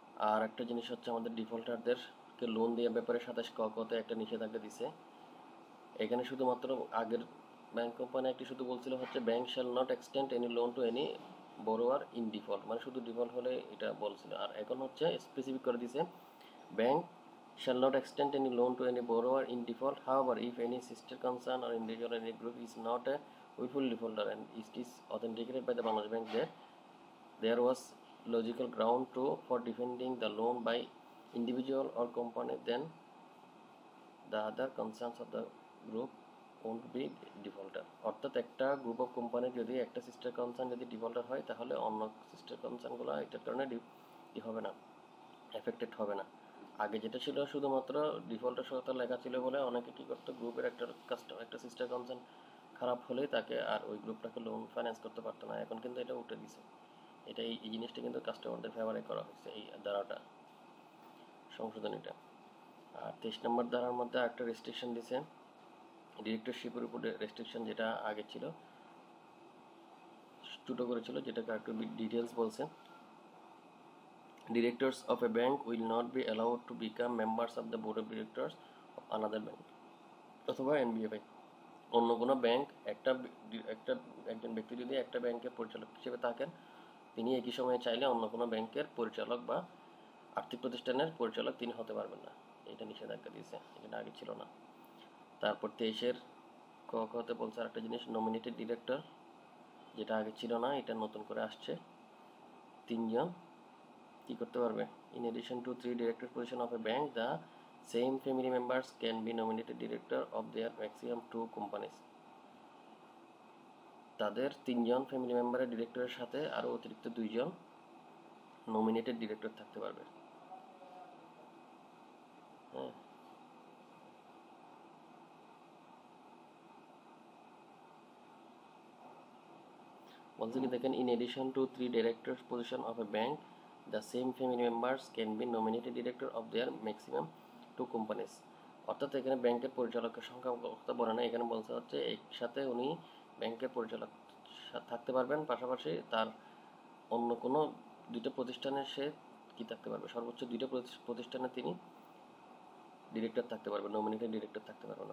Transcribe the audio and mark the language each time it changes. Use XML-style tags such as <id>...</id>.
<bn>আর একটা জিনিস হচ্ছে আমাদের ডিফল্টারদেরকে লোন দেওয়ার ব্যাপারে 27 ক-তে একটা নিষেধাজ্ঞা দিছে। এখানে শুধুমাত্র আগের ব্যাংক কোম্পানি একটি শুধু বলছিল হচ্ছে</bn> <en>bank shall not extend any loan to any borrower in default,</en> <bn>মানে শুধু ডিফল্ট হলে এটা বলছিল। আর এখন হচ্ছে স্পেসিফিক করে দিছে, bank</bn> <en>shall not extend any loan to any borrower in default. However, if any sister concern or individual or any group is not a willful defaulter and it is authenticated by the Bangladesh Bank that there was logical ground for defending the loan by individual or company, then the other concerns of the group won't be defaulter.</en> <bn>অর্থাৎ একটা group of কোম্পানির যদি একটা sister concern যদি defaulter হয়, তাহলে অন্য sister কনসার্নগুলো এটার কারণে হবে না, এফেক্টেড হবে না। আগে যেটা ছিল শুধুমাত্র ডিফল্টার সহতা লেখা ছিল বলে অনেকে কি করতো, গ্রুপের একটা সিস্টার কনসার্ন খারাপ হলেই তাকে আর ওই গ্রুপটাকে লোন ফাইন্যান্স করতে পারতো না। এখন কিন্তু এটা উঠে দিছে, এটা এই জিনিসটা কিন্তু কাস্টমারদের ফেভারে করা হয়েছে, এই ধারাটা, সংশোধনীটা। আর 23 নম্বর ধারার মধ্যে একটা রেস্ট্রিকশন দিছে, ডিরেক্টরশিপের উপরে রেস্ট্রিকশন, যেটা আগে ছিল ছোটো করেছিল, যেটাকে একটু ডিটেলস বলছে।</bn> <en>Directors of a bank will not be allowed to become members of the board of directors of another bank</en> <bn>অথবা এনবিএ ব্যাংক। অন্য কোনো ব্যাংক একজন ব্যক্তি যদি একটা ব্যাংকের পরিচালক হিসেবে থাকেন, তিনি একই সময়ে চাইলে অন্য কোনো ব্যাংকের পরিচালক বা আর্থিক প্রতিষ্ঠানের পরিচালক তিনি হতে পারবেন না। এটা নিষেধাজ্ঞা দিয়েছে, এটা আগে ছিল না। তারপর 23-এর ক-খতে বলছে আরেকটা জিনিস, নমিনেটেড ডিরেক্টর, যেটা আগে ছিল না, এটা নতুন করে আসছে। 3 জন কি করতে পারবে?</bn> <en>In addition to 3 director position of a bank, the same family members can be nominated director of their maximum 2 companies.</en> <bn>তাদের 3 জন ফ্যামিলি মেম্বারের ডিরেক্টরের সাথে আরো অতিরিক্ত 2 জন নমিনেটেড ডিরেক্টর থাকতে পারবে। হ্যাঁ, বলছে কি দেখেন,</bn> <en>in addition to 3 directors position of a bank, the same family members can be nominated director of their maximum 2 companies.</en> <bn>অর্থাৎ এখানে ব্যাংকের পরিচালকের সংখ্যা কথা বলে না, এখানে বলছে হচ্ছে একসাথে উনি ব্যাংকের পরিচালক থাকতে পারবেন, পাশাপাশি তার অন্য কোনো 2টা প্রতিষ্ঠানে সে কি থাকতে পারবে, সর্বোচ্চ 2টা প্রতিষ্ঠানে তিনি ডিরেক্টর থাকতে পারবেন, নমিনেটেড ডিরেক্টর থাকতে পারবেন।</bn>